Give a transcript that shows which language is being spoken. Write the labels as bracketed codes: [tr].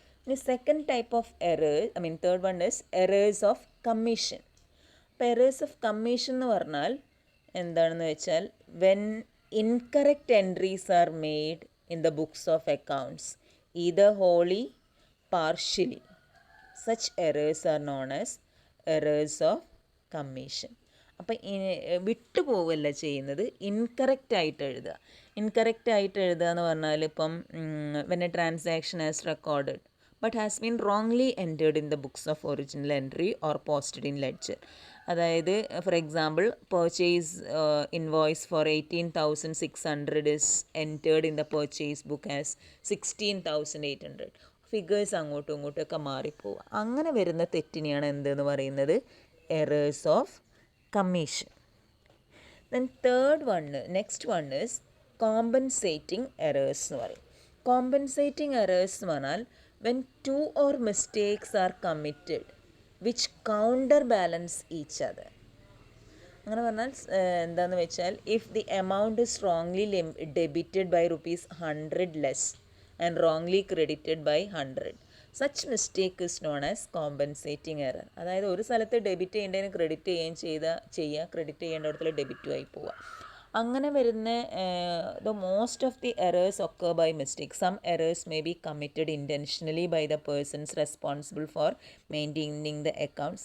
[ml] ഇനി [en] Second type of third one is errors of commission. [ml] അപ്പോൾ [en] errors of commission [ml] എന്ന് പറഞ്ഞാൽ എന്താണെന്ന് വെച്ചാൽ [en] When incorrect entries are made in the books of accounts either wholly, partially. Such errors are known as errors of commission. [ml] അപ്പം വിട്ടുപോവല്ല ചെയ്യുന്നത്, incorrect ആയിട്ട് എഴുതുക. Incorrect ആയിട്ട് എഴുതുക എന്ന് പറഞ്ഞാൽ ഇപ്പം [en] When a transaction as recorded but has been wrongly entered in the books of original entry or posted in ledger. [ml] അതായത് [en] For example purchase invoice for 18,600 is entered in the purchase book as 16,800. [ml] Figures അങ്ങോട്ടും ഇങ്ങോട്ടുമൊക്കെ മാറിപ്പോവുക. അങ്ങനെ വരുന്ന തെറ്റിനെയാണ് എന്തെന്ന് പറയുന്നത്, errors of commission. [en] Then next one is compensating errors [ml] എന്ന് പറയും. [en] Compensating errors [ml] എന്ന് പറഞ്ഞാൽ [en] when two or mistakes are committed which counterbalance each other. [ml] അങ്ങനെ പറഞ്ഞാൽ എന്താണെന്ന് വെച്ചാൽ [en] if the amount is wrongly debited by ₹100 less and wrongly credited by 100, such mistake is known as compensating error. [ml] അതായത് ഒരു സ്ഥലത്ത് debit ചെയ്യേണ്ടതിന് ക്രെഡിറ്റ് ചെയ്യുക, credit ചെയ്യേണ്ടിടത്തിൽ ഡെബിറ്റും ആയി പോവുക. അങ്ങനെ വരുന്ന [en] The most of the errors occur by mistake. Some errors may be committed intentionally by the persons responsible for maintaining the account.